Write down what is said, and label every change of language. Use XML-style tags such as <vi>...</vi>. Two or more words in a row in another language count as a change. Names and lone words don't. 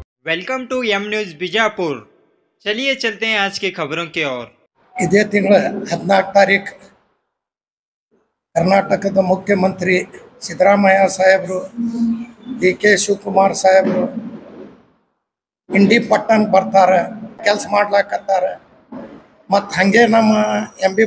<en>welcome to</en> <hi>एम न्यूज़ बीजापुर। चलिए चलते हैं आज की खबरों की ओर।</hi> <kn>ಇದೇ ತಿಂಗಳ 14 ತಾರೀಕು ಕರ್ನಾಟಕದ ಮುಖ್ಯಮಂತ್ರಿ ಸಿದ್ದರಾಮಯ್ಯ ಸಾಹೇಬರು ಡಿ.ಕೆ. ಶಿವಕುಮಾರ್ ಸಾಹೇಬರು ಇಂಡಿ ಪಟ್ಟಣ ಬರ್ತಾರೆ, ಕೆಲಸ ಮಾಡ್ಲಾಕತ್ತಾರೆ. ಮತ್ತು ಹಾಗೆ ನಮ್ಮ ಎಂ.ಬಿ.</kn>